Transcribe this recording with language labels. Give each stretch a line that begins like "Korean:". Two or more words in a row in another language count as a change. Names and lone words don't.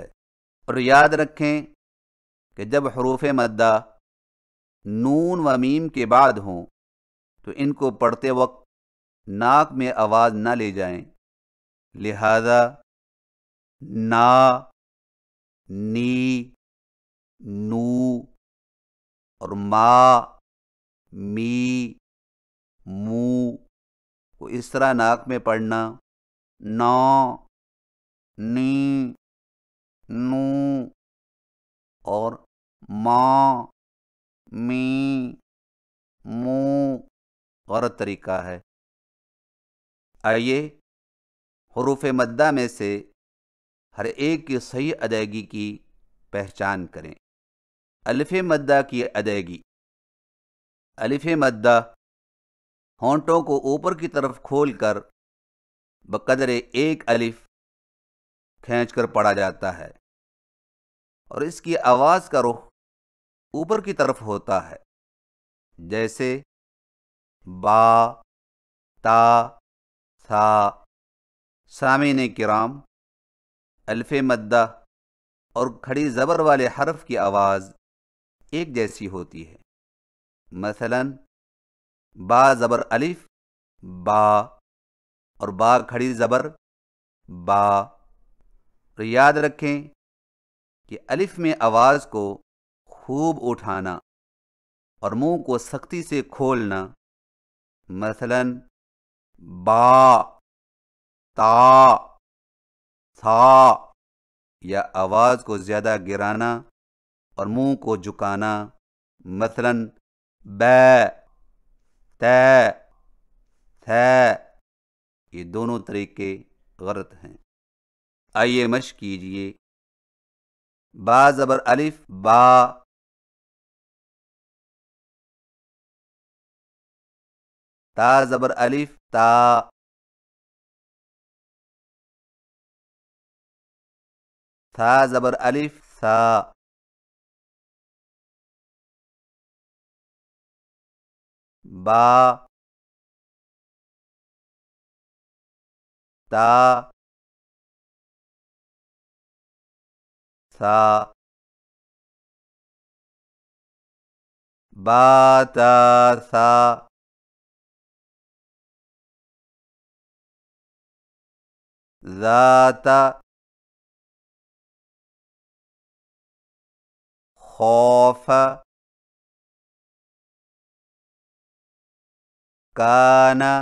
Urdu: اور یاد رکھیں کہ جب حروف مدہ نون و میم کے بعد ہوں تو ان کو پڑھتے وقت ناک میں آواز نہ لے جائیں، لہذا نا، نی، نو اور ما، می، مو کو اس طرح ناک میں پڑھنا، نا، نی، نو اور ما، می، مو غلط طریقہ ہے۔ آئیے حروف مدہ میں سے ہر ایک کی صحیح ادائیگی کی پہچان کریں۔ الف مدہ کی ادائیگی۔ الف مدہ ہونٹوں کو اوپر کی طرف کھول کر بقدر ایک الف کھینچ کر پڑھا جاتا ہے، اور اس کی آواز کا رخ اوپر کی طرف ہوتا ہے، جیسے با، تا، ثا۔ سامعین کرام، الف مدہ اور کھڑی زبر والے حرف کی آواز ایک جیسی ہوتی ہے۔ مثلا با زبر الف، با، اور با کھڑی زبر با۔ اور یاد رکھیں کہ الف میں آواز کو خوب اٹھانا اور منہ کو سختی سے کھولنا، مثلا با، تا، ثا، یا آواز کو زیادہ گرانا اور منہ کو جھکانا، مثلا بے، تے، تھے۔ یہ دونوں طریقے غلط ہیں۔ آئیے مشق کیجئے۔ با زبر الف، با، تا زبر الف، تا، ثا زبر الف، ثا۔ با، تا، ثا۔ با، تا، ثا۔ ذات، خوف، کان،